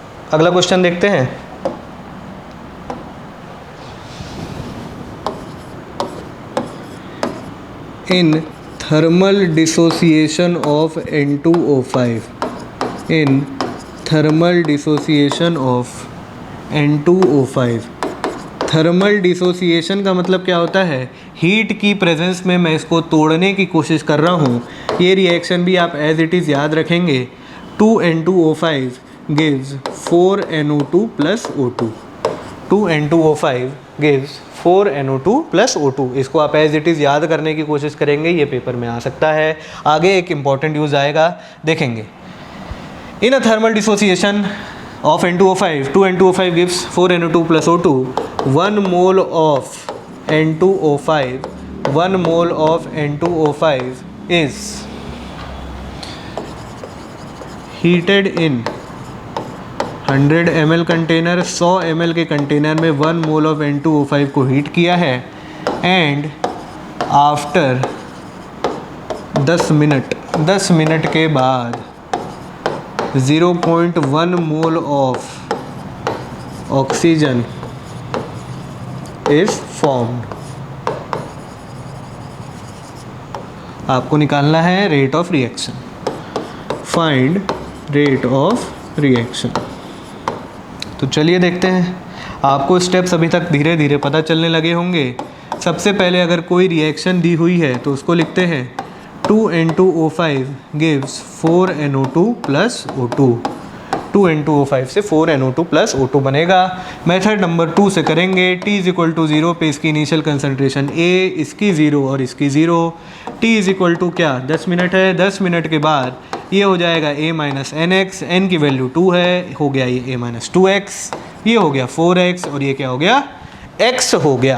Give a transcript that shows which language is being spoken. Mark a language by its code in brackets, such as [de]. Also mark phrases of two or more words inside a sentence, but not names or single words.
[hi] अगला क्वेश्चन देखते हैं। [en] in thermal dissociation of N2O5, in thermal dissociation of N2O5, thermal dissociation [hi] का मतलब क्या होता है? हीट की प्रेजेंस में मैं इसको तोड़ने की कोशिश कर रहा हूँ। ये रिएक्शन भी आप [en] as it is [hi] याद रखेंगे। [en] 2N2O5 gives 4NO2 plus O2, 2N2O5 gives 4NO2 plus O2। [hi] इसको आप [en] as it is [hi] याद करने की कोशिश करेंगे, ये पेपर में आ सकता है। आगे एक [en] important use [hi] आएगा, देखेंगे। [en] in a thermal dissociation of N2O5, 2N2O5 gives 4NO2 plus O2. 1 mole of N2O5, 1 mole of N2O5 is heated in 100 ml [hi] कंटेनर, 100 ml के कंटेनर में [en] 1 mole of N2O5 [hi] को हीट किया है, [en] and after [hi] 10 मिनट के बाद [en] 0.1 mole of oxygen is formed. [hi] आपको निकालना है [en] rate of reaction. find rate of reaction. [hi] तो चलिए देखते हैं। आपको स्टेप्स अभी तक धीरे धीरे पता चलने लगे होंगे। सबसे पहले अगर कोई रिएक्शन दी हुई है तो उसको लिखते हैं [en] 2N2O5 gives 4NO2 plus O2। [hi] 2N2O5 से [en] 4NO2 plus O2 [hi] बनेगा। [en] method number 2 [hi] से करेंगे। [en] T equal to 0 [hi] पे इसकी [en] initial concentration A, [hi] इसकी 0 और इसकी 0। [en] T equal to [hi] क्या, 10 मिनट है। 10 मिनट के बाद ये हो जाएगा [en] A minus NX, [hi] N की वैल्यू 2 है, हो गया ये [en] A minus 2X, [hi] ये हो गया 4X और ये क्या हो गया, X हो गया।